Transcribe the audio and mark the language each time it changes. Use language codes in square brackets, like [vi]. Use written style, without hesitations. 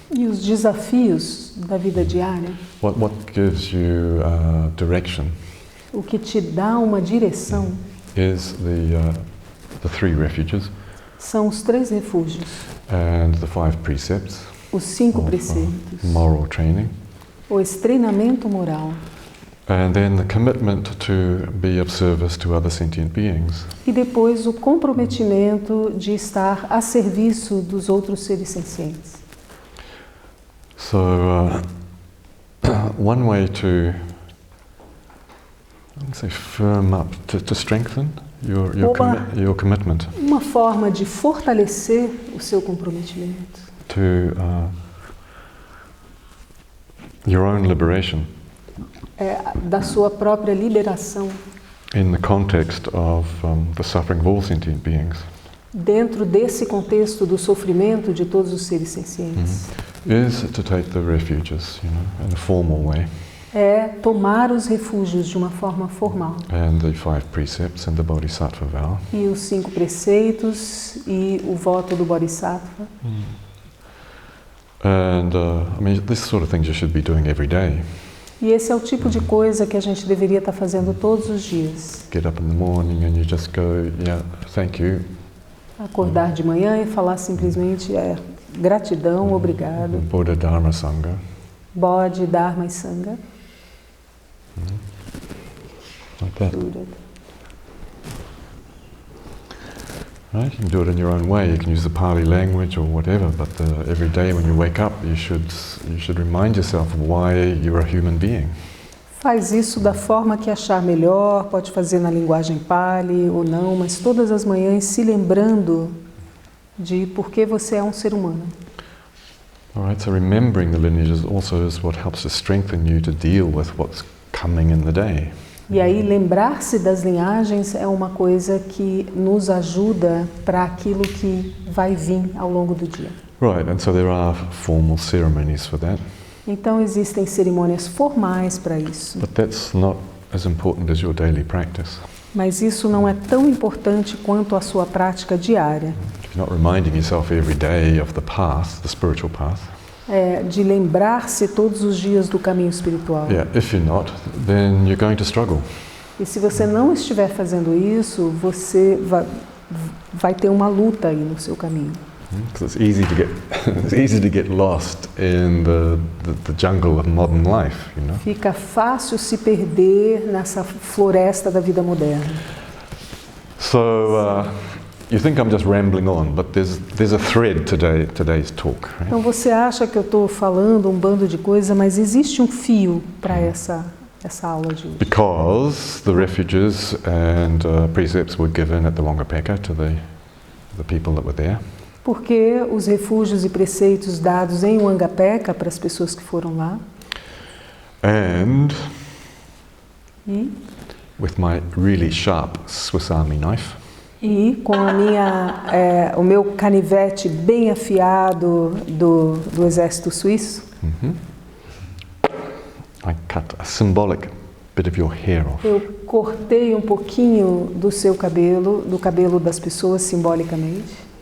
[pt] E os desafios da vida diária. [en] What gives you direction? [pt] O que te dá uma direção [en] Is the 3 refuges. [pt] São os 3 refúgios. [en] And the 5 precepts. [pt] Os 5 preceitos. [en] Moral training. [pt] O treinamento moral. [en] And then the commitment to be of service to other sentient beings. [pt] E depois o comprometimento de estar a serviço dos outros seres sencientes. [en] So one way to firm up, to strengthen your commitment. [pt] Uma forma de fortalecer o seu comprometimento. [en] To your own liberation. [pt] Da sua própria liberação. [en] In the context of the suffering of all sentient beings. [pt] Dentro desse contexto do sofrimento de todos os seres sencientes. [en] Is to take the refuges, in a formal way. [pt] É tomar os refúgios de uma forma formal. [en] And the 5 precepts and the Bodhisattva vow. [pt] E os 5 preceitos e o voto do Bodhisattva. [en] And this sort of things you should be doing every day. [pt] E esse é o tipo de coisa que a gente deveria estar fazendo todos os dias. [en] Get up in the morning and you just go, yeah, thank you. [pt] Acordar de manhã e falar simplesmente gratidão, obrigado. [en] Buddha, Dharma, Sangha. [pt] Bodhi, Dharma e Sangha. [en] Like that. Right? You can do it in your own way. You can use the Pali language or whatever, but every day when you wake up, you should remind yourself of why you're a human being. [pt] Faz isso da forma que achar melhor, pode fazer na linguagem Pali ou não, mas todas as manhãs se lembrando de por que você é um ser humano. [en] All right, so remembering the lineages also is what helps to strengthen you to deal with what's coming in the day. [pt] E aí lembrar-se das linhagens é uma coisa que nos ajuda para aquilo que vai vir ao longo do dia. [en] Right, and so there are formal ceremonies for that. [pt] Então existem cerimônias formais para isso. [en] But that's not as important as your daily practice. [pt] Mas isso não é tão importante quanto a sua prática diária. [en] If you're not reminding yourself every day of the path, the spiritual path. [pt] De lembrar-se todos os dias do caminho espiritual. [en] Yeah, if you're not, then you're going to struggle. [pt] E se você não estiver fazendo isso, você vai ter uma luta aí no seu caminho. [en] Because it's easy to get lost in the jungle of modern life, [pt] Fica fácil se perder nessa floresta da vida moderna. [en] So you think I'm just rambling on, but there's a thread to today's talk. Right? [pt] Então você acha que eu estou falando um bando de coisa, mas existe um fio para essa aula de hoje. [en] Because the refuges and precepts were given at the Wangapeka to the people that were there. [pt] Porque os refúgios e preceitos dados em Wangapeka para as pessoas que foram lá. [en] And with my really sharp Swiss Army knife. [pt] E com o meu canivete bem afiado do exército suíço. [en] I cut a symbolic bit of your hair off. [pt] Eu cortei um pouquinho do seu cabelo, do cabelo das pessoas simbolicamente.